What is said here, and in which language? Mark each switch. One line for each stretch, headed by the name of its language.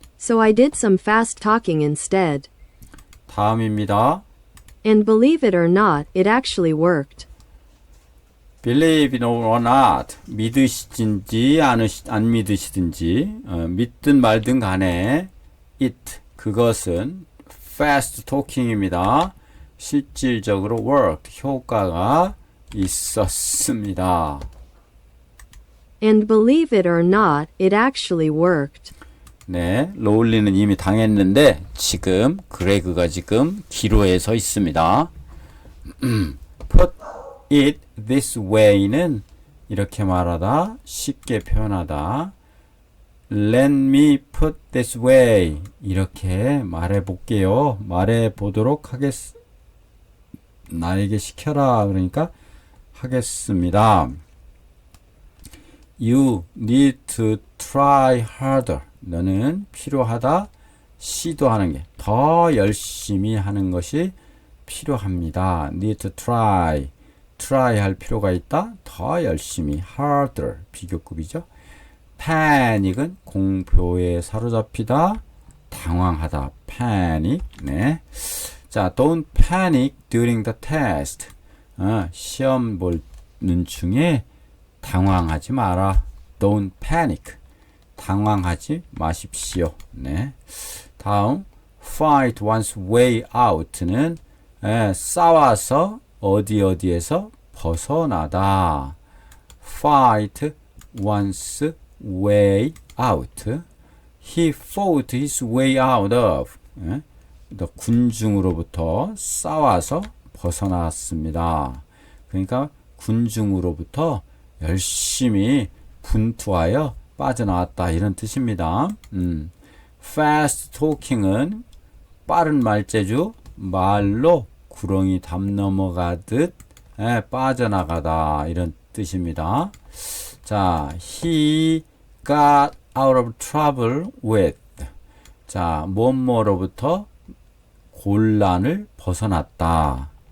English: So I did some fast talking instead.
Korean: 다음입니다.
English: And believe it or not, it actually worked. Believe it or not,
Korean: 믿으시든지 안 믿으시든지 믿든 말든 간에 it, 그것은 fast talking입니다. 실질적으로 worked, 효과가 있었습니다.
English: And believe it or not, it actually worked.
Korean: 네, 로울리는 이미 당했는데 지금 그레그가 지금 기로에 서 있습니다.
English: Put it this way
Korean: 는 이렇게 말하다, 쉽게 표현하다.
English: Let me put this way
Korean: 이렇게 말해 볼게요. 말해 보도록 나에게 시켜라 그러니까 하겠습니다.
English: You need to try harder.
Korean: 너는 필요하다. 시도하는 게 더 열심히 하는 것이 필요합니다.
English: Need to try.
Korean: try 할 필요가 있다. 더 열심히. harder. 비교급이죠. panic은 공포에 사로잡히다. 당황하다. panic. 네.
English: 자, don't panic during the test.
Korean: 시험 보는 중에 당황하지 마라.
English: Don't panic.
Korean: 당황하지 마십시오. 네. 다음, fight one's way out는 싸워서 어디에서 벗어나다.
English: Fight one's way out. He fought his way out of.
Korean: 군중으로부터 싸워서 벗어났습니다. 그러니까 군중으로부터 열심히 분투하여 빠져나왔다 이런 뜻입니다. fast talking은 빠른 말재주, 말로 구렁이 담 넘어가듯 빠져나가다 이런 뜻입니다.
English: 자, he got out of trouble with.
Korean: 자, 뭐뭐로부터 곤란을 벗어났다.